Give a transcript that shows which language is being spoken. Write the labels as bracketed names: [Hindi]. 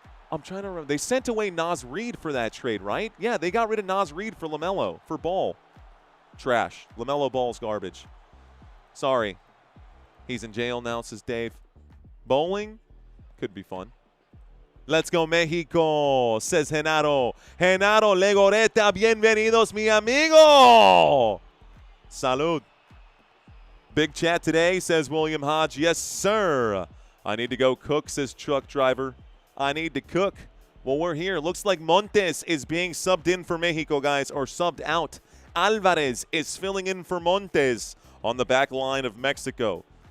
[English] I'm trying to remember. They sent away Naz Reid for that trade, right? Yeah, they got rid of Naz Reid for LaMelo, for Ball. Trash. LaMelo Ball's garbage. Sorry. He's in jail now, says Dave. Bowling? Could be fun. Let's go, Mexico, says Genaro. [Spanish] Genaro Legoreta, bienvenidos, mi amigo. Salud. [English] Big chat today, says William Hodge. Yes, sir. I need to go cook, says truck driver. I need to cook. Well, we're here. Looks like Montes is being subbed in for Mexico, guys, or subbed out. Alvarez is filling in for Montes on the back line of Mexico.